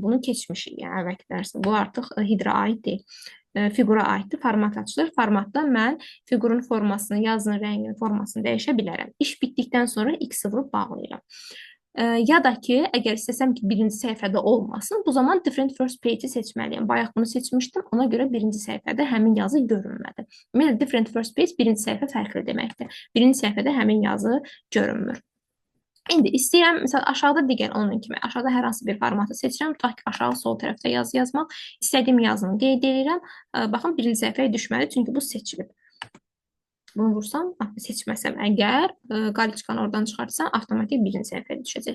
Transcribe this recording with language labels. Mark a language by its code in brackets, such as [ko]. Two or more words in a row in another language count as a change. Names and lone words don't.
[az] Bunu keçmişik, yəni əvvəlki dərsdə. Bu artıq header'a aid deyil. Fiqura aiddir. Format açılır. Formatdan mən fiqurun formasını, yazının rəngini, formasını dəyişə bilərəm. İş bitdikdən sonra X-i vurub bağlayıram. Ya da ki, əgər istəsəm ki, birinci səhifədə olmasın, bu zaman [en] different first page-i [az] seçməliyəm. Bayaq bunu seçmişdim, ona görə birinci səhifədə həmin yazı görünmədi. Ümumiyyətlə, [en] different first page [az] birinci səhifə fərqli deməkdir. Birinci səhifədə həmin yazı görünmür. İndi istəyirəm, məsələn, aşağıda digər onun kimi, aşağıda hər hansı bir formatı seçirəm, tutaq ki, aşağı sol tərəfdə yazı yazmaq, istədiyim yazını qeyd edirəm. Baxın, birinci səhifəyə düşməli, çünki bu seçilib. Bunu vursam, seçməsəm əgər, qaliçkanı oradan çıxarsam, avtomatik birinci səhifəyə düşəcək.